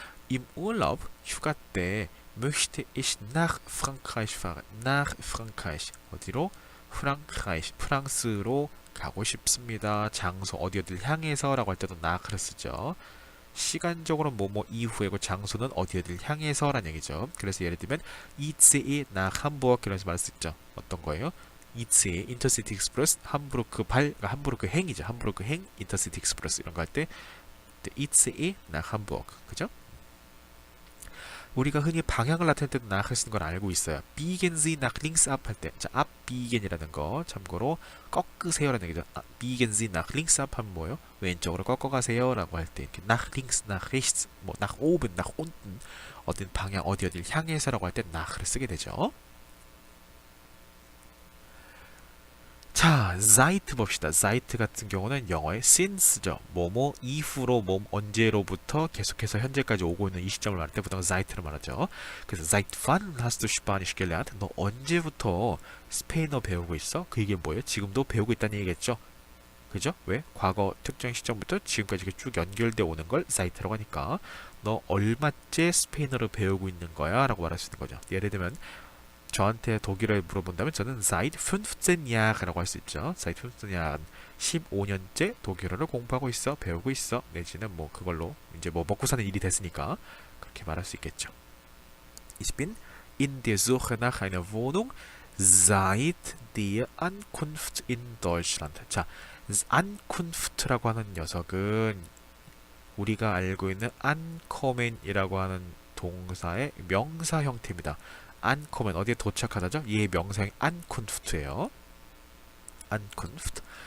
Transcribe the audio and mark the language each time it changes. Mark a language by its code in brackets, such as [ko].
[de] Im Urlaub [ko] 휴가 때 [de] möchte ich nach Frankreich fahren. nach Frankreich [ko] 어디로? Frankreich 프랑스로 가고 싶습니다. 장소 어디를 향해서라고 할 때도 nach를 쓰죠. 시간적으로 뭐뭐 이후에고 장소는 어디를 향해서라는 얘기죠. 그래서 예를 들면 [de] ICE nach Hamburg [ko] 이런 말할 수 있죠. 어떤 거예요? ICE 인터시티 익스프레스 함부르크 행이죠. 함부르크 행 인터시티 익스프레스 이런 거 할 때 [de] ICE nach Hamburg [ko] 그죠? 우리가 흔히 방향을 나타낼 때도 nach을 쓰는 걸 알고 있어요. [de] biegen Sie nach links ab [ko] 할 때, 자, abbiegen이라는 거 참고로 꺾으세요라는 얘기죠. [de] biegen Sie nach links ab [ko] 하면 뭐예요? 왼쪽으로 꺾어가세요라고 할 때 이렇게 [de] nach links, nach rechts, 뭐 nach oben, nach unten [ko] 어떤 방향 어디를 향해서라고 할 때 nach를 쓰게 되죠. 자, seit 봅시다. seit 같은 경우는 영어의 since죠. 뭐뭐 이후로 언제로부터 계속해서 현재까지 오고 있는 이 시점을 말할 때 보통 seit를 말하죠. 그래서 [de] seit wann hast du Spanisch gelernt? [ko] 너 언제부터 스페인어 배우고 있어? 그 얘기는 뭐예요? 지금도 배우고 있다는 얘기겠죠. 그죠? 왜? 과거 특정 시점부터 지금까지 쭉 연결되어 오는 걸 seit라고 하니까 너 얼마째 스페인어를 배우고 있는 거야? 라고 말할 수 있는 거죠. 예를 들면 저한테 독일어를 물어본다면 저는 seit 15Jahr라고 할 수 있죠. [de] seit 15Jahren [ko] 15년째 독일어를 공부하고 있어, 배우고 있어. 내지는 뭐 그걸로 이제 뭐 먹고 사는 일이 됐으니까 그렇게 말할 수 있겠죠. [de] Ich bin in der Suche nach einer Wohnung seit der Ankunft in Deutschland. [ko] 자, Ankunft라고 하는 녀석은 우리가 알고 있는 ankommen이라고 하는 동사의 명사 형태입니다. ankommen 어디에 도착하다죠? 얘의 명사형 Ankunft예요. Ankunft.